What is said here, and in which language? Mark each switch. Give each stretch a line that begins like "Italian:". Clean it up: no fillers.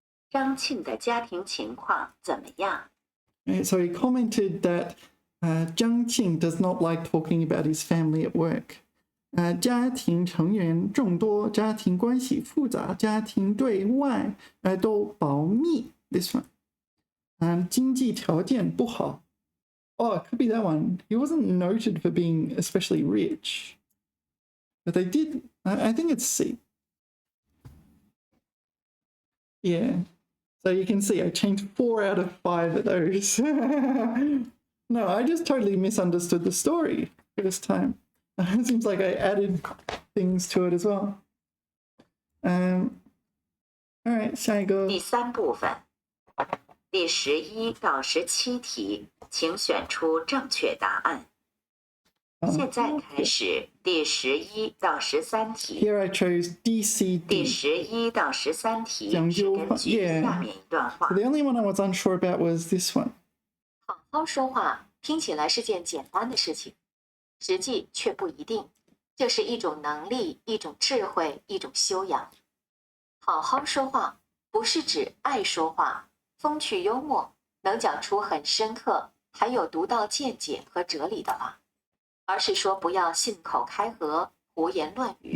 Chinese: 张庆的家庭情况怎么样？
English: So he commented that Zhang Qing does not like talking about his family at work.
Chinese: 家庭成员众多，家庭关系复杂，家庭对外都保密。
English: This one.
Chinese: 经济条件不好。
English: Oh, it could be that one. He wasn't noted for being especially rich. But they did, I think it's C. Yeah. So you can see I changed 4 out of 5 of those. No, I just totally misunderstood the story first time. It seems like I added things to it as well. All right,
Chinese: 下一个。第3部分，第11到17题，请选出正确答案。现在开始第11到13题。
English: Here I chose D, C, D.
Chinese: 第11到13题是根据下面一段话。
English: The only one I was unsure about was this one.
Chinese: 好好说话听起来是件简单的事情，实际却不一定。这是一种能力，一种智慧，一种修养。好好说话不是指爱说话、风趣幽默，能讲出很深刻、还有独到见解和哲理的话，而是说不要信口开河、胡言乱语。